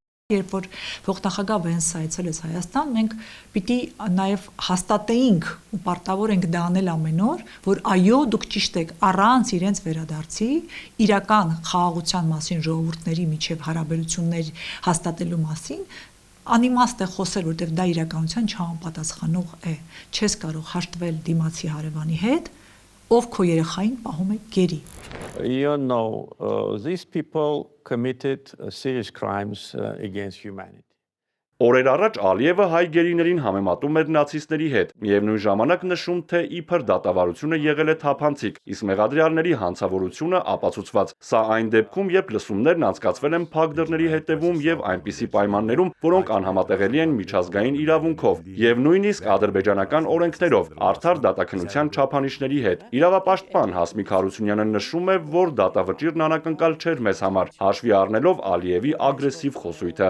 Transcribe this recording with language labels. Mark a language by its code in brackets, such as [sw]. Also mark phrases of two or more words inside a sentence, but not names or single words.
[hy] Երբ որ փոխնախագահ Վենսը այցելեց Հայաստան, մենք պիտի նաև հաստատեինք ու պարտավոր ենք դա անել ամեն օր, որ այո, դուք ճիշտ եք, առանց իրենց վերադարձի իրական խաղաղության մասին ժողովուրդների միջև հարաբերություններ հաստատելու մասին անիմաստ է խոսել, որտեղ դա իրականության չհամապատասխանող է։ Չես կարող հաշտվել դիմացի հարևանի հետ, ով քո երեխային պահում է գերի։ [en] These people committed serious crimes against humanity. [hy] Օրեր առաջ Ալիևը հայ գերիներին համեմատում էր նացիստների հետ, միևնույն ժամանակ նշում, թե իբր դատավարությունը եղել է թափանցիկ, իսկ մեղադրյալների հանցավորությունը ապացուցված։ Սա այն դեպքում, երբ լսումներն անցկացվել են փակ դռների հետևում եւ այնպիսի պայմաններում, որոնք անհամատեղելի են միջազգային իրավունքով եւ նույնիսկ ադրբեջանական օրենքներով, արդար դատաքննության չափանիշների հետ։ Իրավապաշտպան Հասմիկ Հարությունյանը նշում է, որ դատավճիռն անակնկալ չէր մեզ համար, հաշվի առնելով Ալիևի ագրեսիվ խոսույթը։